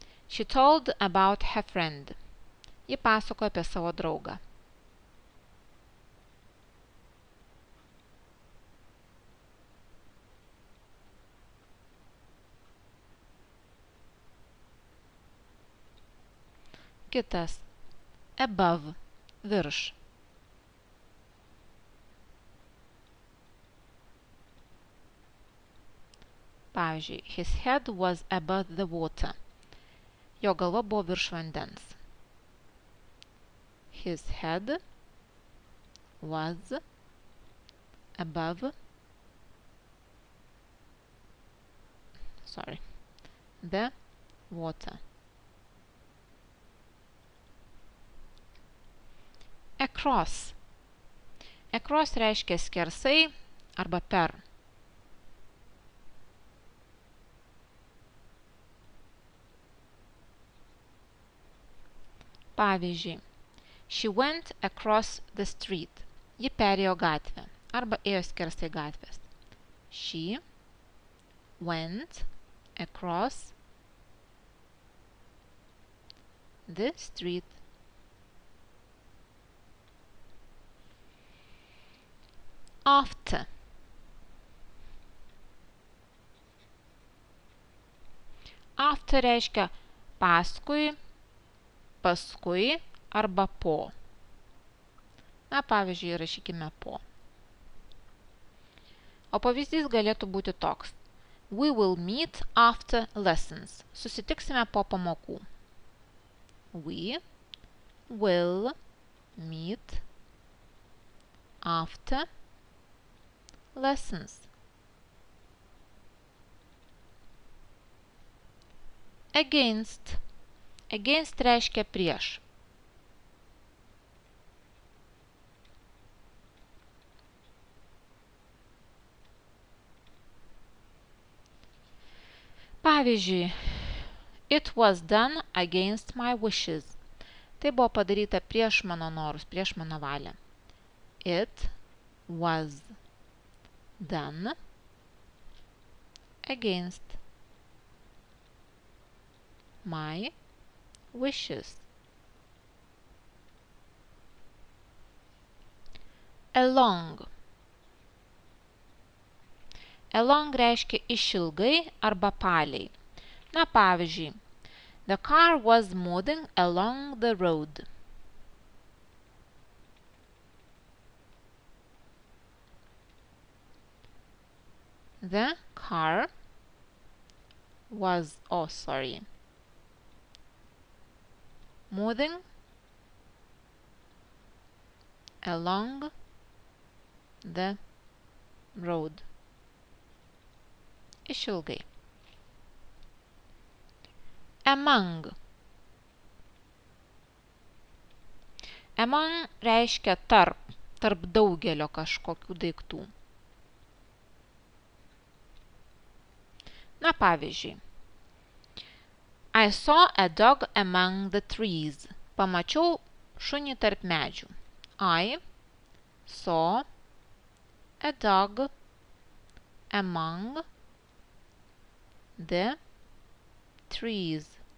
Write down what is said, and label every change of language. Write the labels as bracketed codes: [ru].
[en] She told about her friend. [lt] Ji pasakojo apie savo draugą. Kitas. Above. Virš. Pavyzdžiui, [en] his head was above the water. [lt] Jo galva buvo virš vandens. [en] His head was above the water. [lt] Across. Across reiškia skersai arba per. Pavyzdžiui, [en] she went across the street. [lt] Ji perėjo gatvę arba ėjo skersai gatvės. [en] She went across the street. After. [lt] After reiškia paskui, paskui arba po. Na, pavyzdžiui, rašykime po. O pavyzdys galėtų būti toks. [en] We will meet after lessons. [lt] Susitiksime po pamokų. [en] We will meet after lessons. [lt] Against. Against reiškia prieš. Pavyzdžiui, [en] it was done against my wishes. [lt] Tai buvo padaryta prieš mano norus, prieš mano valią. [en] It was done against my wishes. Along. [lt] Along reiškia išilgai arba palei. Na, pavyzdžiui, [en] the car was moving along the road. The car was, moving along the road. [lt] Išilgai. [en] Among. [lt] Among reiškia tarp daugelio kažkokių daiktų. Na, pavyzdžiui, [en] I saw a dog among the trees. [lt] Pamačiau šunį tarp medžių. [en] I saw a dog among the trees.